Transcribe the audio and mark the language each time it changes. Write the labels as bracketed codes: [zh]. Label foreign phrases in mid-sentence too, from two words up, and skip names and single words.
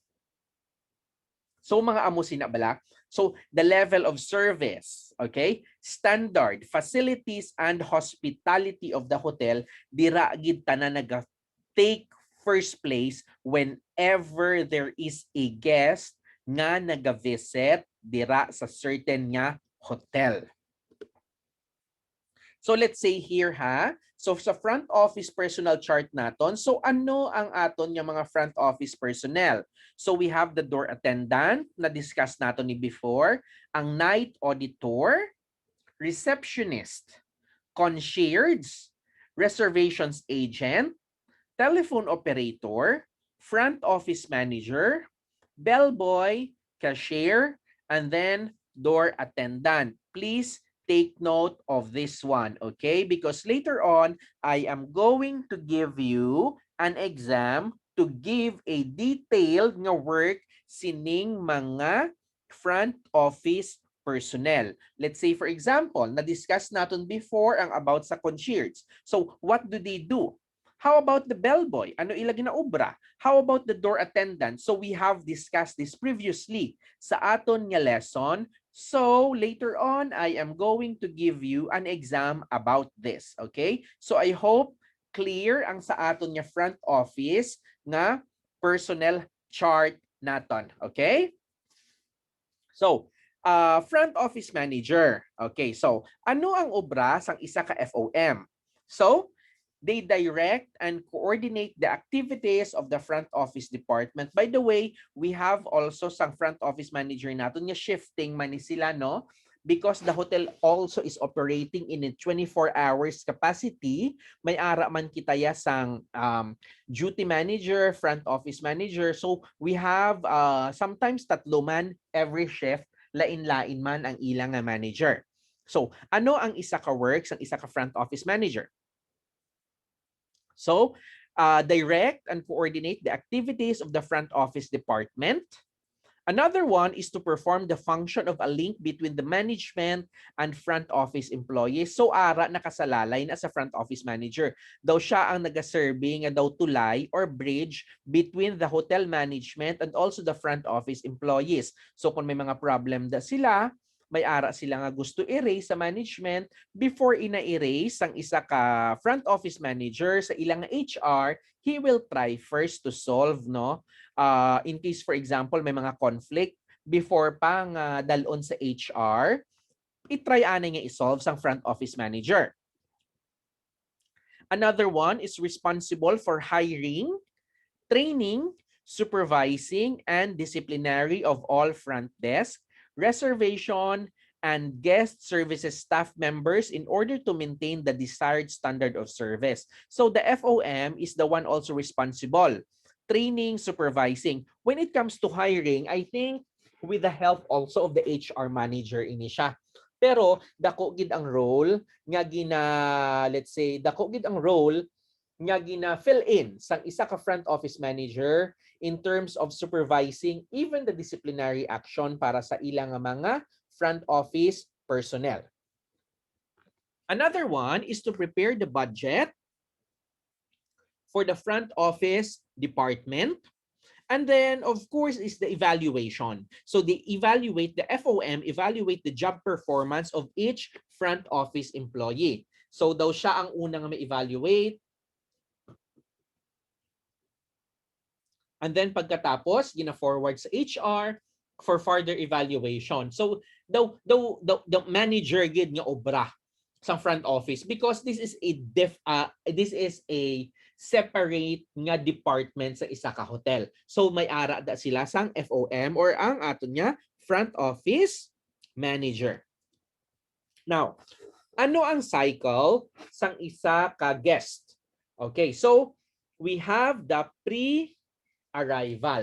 [hil] So mga amo sina bala. [en] So the level of service, okay? Standard, facilities and hospitality of the hotel [hil] dira gid tanan naga-take [en] first place whenever there is a guest [hil] nga naga-visit dira sa [en] certain nga hotel. So let's say here, ha. So sa front office personnel chart naton, so [hil] ano ang aton nga mga [en] front office personnel? So we have the door attendant na discuss [hil] naton ni [en] before, ang night auditor, receptionist, concierge, reservations agent, telephone operator, front office manager, bellboy, cashier, and then door attendant. Please take note of this one, okay? Because later on, I am going to give you an exam to give a detailed nga work sining mga front office personnel. Let's say for example, [hil] na-discuss natin before ang about sa concierge. [en] So what do they do? How about the bellboy? [hil] Ano ilagi na obra? [en] How about the door attendant? So we have discussed this previously [hil] sa aton nga [en] lesson. So later on, I am going to give you an exam about this. Okay? So I hope clear [hil] ang sa aton nga [en] front office nga personnel chart naton. Okay? So, front office manager. [hil] Okay, so ano ang obra sang isa ka FOM? [en] So, they direct and coordinate the activities of the front office department. By the way, we have also sang front office manager [hil] natin nga [en] shifting [hil] man ni sila, no? [en] Because the hotel also is operating in a 24 hours capacity, [hil] may ara man kita ya sang [en] duty manager, front office manager. So we have sometimes [hil] tatlo man [en] every shift, [hil] lain-lain man ang ilang [en] manager. [hil] So ano ang isa ka works, ang isa ka [en] front office manager? So, direct and coordinate the activities of the front office department. Another one is to perform the function of a link between the management and front office employees. So, [hil] ara nakasalalay na sa [en] front office manager. [hil] Daw siya ang nagaserve nga daw tulay [en] or bridge between the hotel management and also the front office employees. So, [hil] kung may mga problem da sila, may ara sila nga gusto i-raise sa management, before ina-erase ang isa ka front office manager sa ilang HR, [en] he will try first to solve, [hil] no? In case for example may mga conflict, before pang dalon sa HR, i-try anay nga i-solve sang front office manager. [en] Another one is responsible for hiring, training, supervising, and disciplinary of all front desk, reservation, and guest services staff members in order to maintain the desired standard of service. So the FOM is the one also responsible, training, supervising. When it comes to hiring, I think with the help also of the HR manager [hil] ini siya. Pero dako gid ang [en] role nga let's say [hil] dako gid ang [en] role nga fill in [hil] sang isa ka [en] front office manager in terms of supervising even the disciplinary action [hil] para sa ilang mga [en] front office personnel. Another one is to prepare the budget for the front office department. And then, of course, is the evaluation. So they evaluate, the FOM, evaluate the job performance of each front office employee. [hil] So daw siya ang unang ma-evaluate. And then pagkatapos, gina-forward sa HR for further evaluation. [en] So the manager [hil] gid nga obra sa [en] front office because this is a separate nga department [hil] sa isa ka [en] hotel. [hil] So may ara da sila sang FOM or ang ato niya [en] front office manager. [hil] Now, ano ang cycle sang isa ka guest? [en] Okay, so we have the pre-arrival.